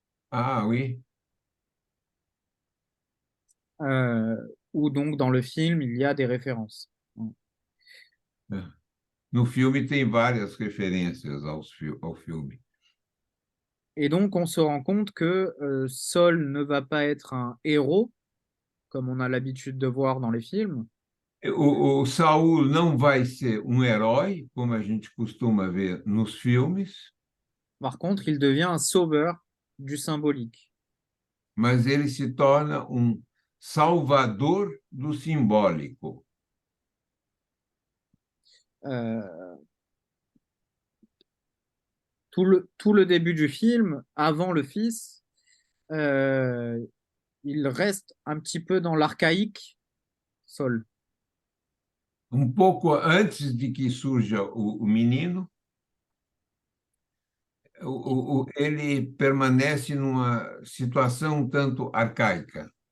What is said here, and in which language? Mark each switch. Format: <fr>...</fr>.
<fr>Ah oui. Où donc dans le film, il y a des références.</fr> <pt>No filme tem várias referências ao filme.</pt> <fr>Et donc, on se rend compte que Saul ne va pas être un héros, comme on a l'habitude de voir dans les films.</fr> <pt>O Saul não vai ser um herói, como a gente costuma ver nos filmes,</pt> <fr>Par contre, il devient un sauveur du symbolique.</fr> <pt>mas ele se torna um salvador do simbólico.</pt> <fr>Tout le début du film, avant le fils, il reste un petit peu dans l'archaïque, Saul.</fr> <pt>Pouco antes de que surja o menino, ele permanece numa situação um tanto arcaica.</pt>